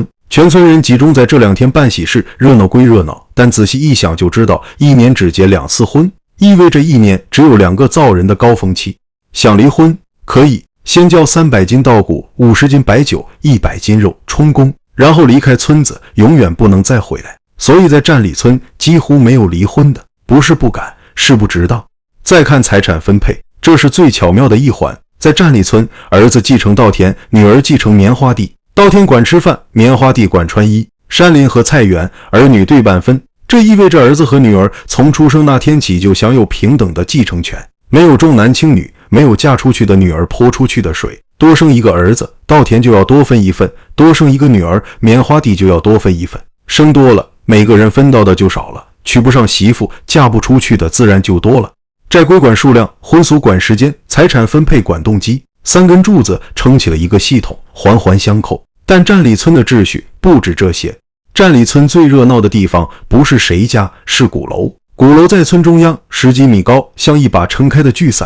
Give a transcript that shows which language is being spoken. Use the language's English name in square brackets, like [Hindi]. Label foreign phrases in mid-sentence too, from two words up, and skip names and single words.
[Chinese] 全村人集中在這2天辦喜事，熱鬧歸熱鬧，但仔細一想就知道，1年只結2次婚，意味着1年只有2個造人的高峰期。想離婚可以先交300斤稻穀、50斤白酒、100斤肉充公，然後離開村子，永遠不能再回来。所以在站里村幾乎沒有離婚的，不是不敢，是不值當。再看財產分配，這是最巧妙的一環。在站里村，兒子繼承稻田，女兒繼承棉花地。稻田管吃飯，棉花地管穿衣，山林和菜園兒女對半分。這意味着兒子和女兒從出生那天起就享有平等的繼承權，沒有重男輕女，沒有嫁出去的女兒潑出去的水。多生一個兒子，稻田就要多分1份；多生一個女兒，棉花地就要多分1份。生多了，每個人分到的就少了，娶不上媳婦，嫁不出去的自然就多了。寨規管數量，婚俗管時間，財產分配管動機，3根柱子撐起了一個系統，環環相扣。但站里村的秩序不止這些。站里村最熱鬧的地方不是誰家，是鼓樓。鼓樓在村中央，10幾米高，像一把撐開的巨傘。